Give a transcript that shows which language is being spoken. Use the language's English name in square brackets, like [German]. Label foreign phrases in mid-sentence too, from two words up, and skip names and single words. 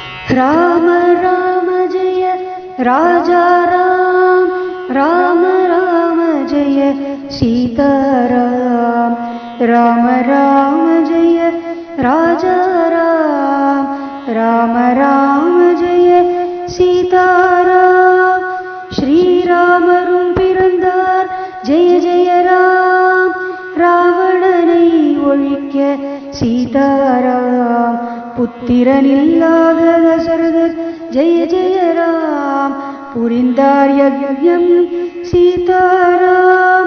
[Hindi] राम राम जय राजा राम, राम राम जय सीताराम, राम राम जय राजा राम, राम राम जय सीताराम. [Tamil] ஸ்ரீராமரும் பிறந்தார் [Hindi] जय जय राम, [Tamil] ராவணனை ஒழிக்க சீதாராம். புத்திரனில்லாத தசரதர் [Hindi] जय जय राम, [Tamil] புரிந்தார் யஜ்ஞம் சீதாராம்.